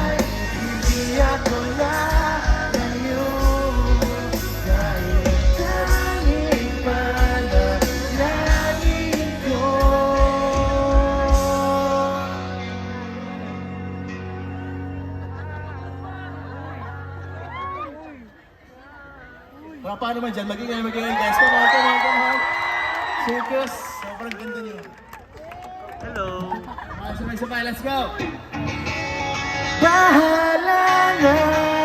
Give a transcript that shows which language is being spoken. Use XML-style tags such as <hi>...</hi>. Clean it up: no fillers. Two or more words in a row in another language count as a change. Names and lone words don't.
<tl>Hindi ako lalayo dahil tanging panalangin ko. Paano naman dyan? Magingay guys.</tl> <en>Come on, come on, come on.</en> <tl>Circus, sobrang ganda nyo.</tl> <en>Hello!</en> <tl>Sabay-sabay,</tl> <en>let's go!</en> <tl>Bahala na</tl>